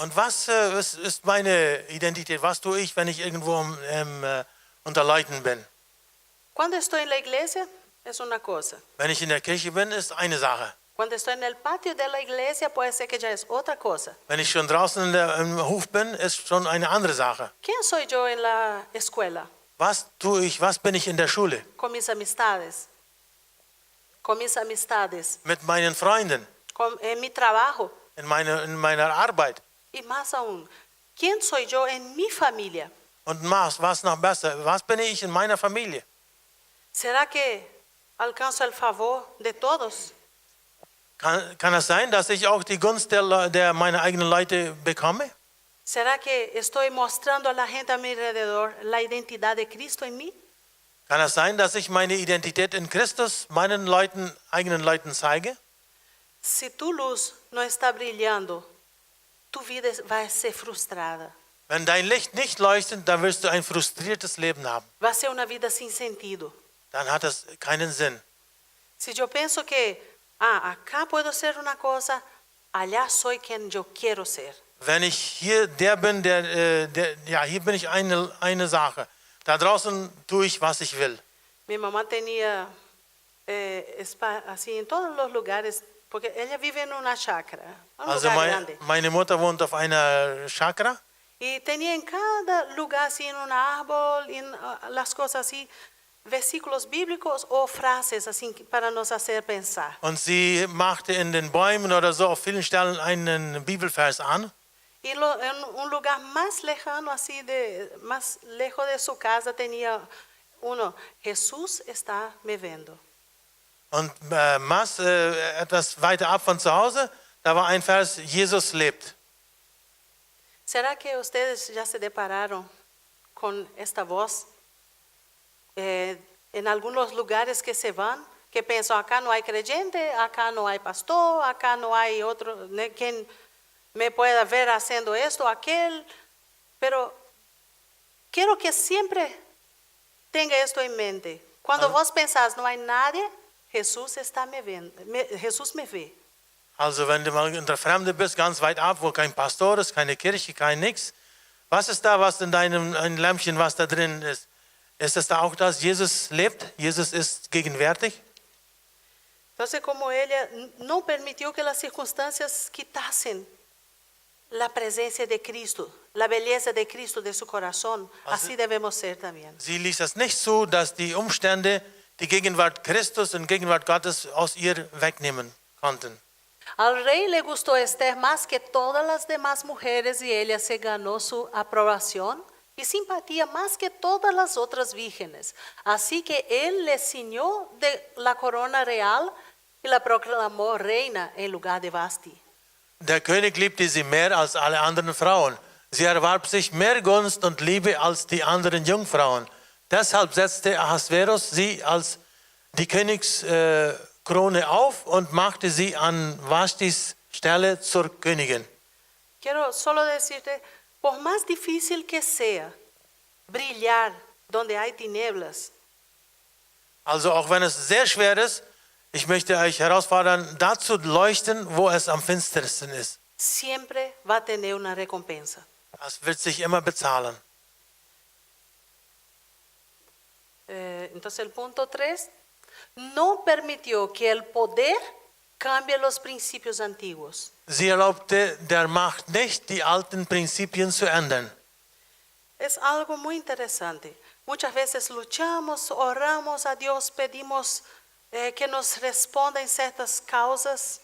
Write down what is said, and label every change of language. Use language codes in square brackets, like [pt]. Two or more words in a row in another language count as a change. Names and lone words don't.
[de] Und was ist meine Identität? Was tue ich, wenn ich irgendwo unter Leuten bin? [es] Cuando estoy en la iglesia es una cosa. [de] Wenn ich in der Kirche bin, ist eine Sache. [es] Cuando estoy en el patio de la iglesia puede ser que ya es otra cosa. [de] Wenn ich schon draußen im Hof bin, ist schon eine andere Sache. [es] ¿Quién soy yo en la escuela? [de] Was tue ich? Was bin ich in der Schule? [es] Con mis amistades. Con mis amistades. [de] Mit meinen Freunden, [es] En mi trabajo. [de] in meiner Arbeit. [es] Y más aún, ¿quién soy yo en mi familia? [de] Und was noch besser, was bin ich in meiner Familie? [es] ¿Será que alcanzo el favor de todos? [de] Kann es sein, dass ich auch die Gunst der meiner eigenen Leute bekomme? [es] ¿Será que estoy mostrando a la gente a mi alrededor la identidad de Cristo en mí? [de] Kann es sein, dass ich meine Identität in Christus meinen eigenen Leuten zeige? [es] Si tu luz no está brillando, tu vida va a ser frustrada. [de] Wenn dein Licht nicht leuchtet, dann wirst du ein frustriertes Leben haben. [es] Va a ser una vida sin sentido. [de] Dann hat es keinen Sinn. [es] Si yo pienso que, acá puedo ser una cosa, allá soy quien yo quiero ser. [de] Wenn ich hier der bin, hier bin ich eine Sache. Da draußen tue ich, was ich will. [es] Mi mamá tenía así en todos los lugares, porque ella vive en una chacra, un [de] Also [es] lugar grande. [de] meine Mutter wohnt auf einer Chakra [es] Y tenía en cada lugar, así en un árbol, en las cosas así, versículos bíblicos o frases así para nos hacer pensar. [de] und sie machte in den Bäumen oder so auf vielen Stellen einen Bibelvers an. [es] Y en un lugar más lejano, así más lejos de su casa, tenía uno: Jesús está me viendo. [de] Und etwas weiter ab von zu Hause, da war ein Vers, Jesus lebt. [es] ¿Será que ustedes ya se depararon con esta voz en algunos lugares que se van? Que piensan, acá no hay creyente, acá no hay pastor, acá no hay otro quien me pueda ver haciendo esto, aquel. Pero quiero que siempre tenga esto en mente. Cuando vos pensás, no hay nadie, Jesús está me viendo, Jesús me ve. [de] Also wenn du mal unter Fremde bist, ganz weit ab, wo kein Pastor ist, keine Kirche, kein nix. Was ist da, was in deinem ein Lämpchen, was da drin ist? Ist es da auch das? Jesus lebt, Jesus ist gegenwärtig. [es] Entonces, como ella no permitió que las circunstancias quitasen la presencia de Cristo, la belleza de Cristo de su corazón, así debemos ser también. [de] Sie ließ es nicht zu, dass die Umstände die Gegenwart Christus und Gegenwart Gottes aus ihr wegnehmen konnten. [es] Al rey le gustó Esther más que todas las demás mujeres y ella se ganó su aprobación y simpatía más que todas las otras vírgenes. Así que él le ciñó de la corona real y la proclamó reina en lugar de Vasti. [de] Der König liebte sie mehr als alle anderen Frauen. Sie erwarb sich mehr Gunst und Liebe als die anderen Jungfrauen. Deshalb setzte Ahasverus sie als die Königskrone auf und machte sie an Vashtis Stelle zur Königin. [es] Quiero solo decirte, por más difícil que sea brillar donde hay tinieblas, [de] Also auch wenn es sehr schwer ist, Ich möchte euch herausfordern, da zu leuchten, wo es am finstersten ist. [es] siempre va a tener una recompensa. [de] Das wird sich immer bezahlen. [es] Entonces el punto 3, no permitió que el poder cambie los principios antiguos. [de] Sie erlaubte der Macht nicht, die alten Prinzipien zu ändern. [es] Es algo muy interesante. Muchas veces luchamos, oramos a Dios, pedimos que nos responda en ciertas causas.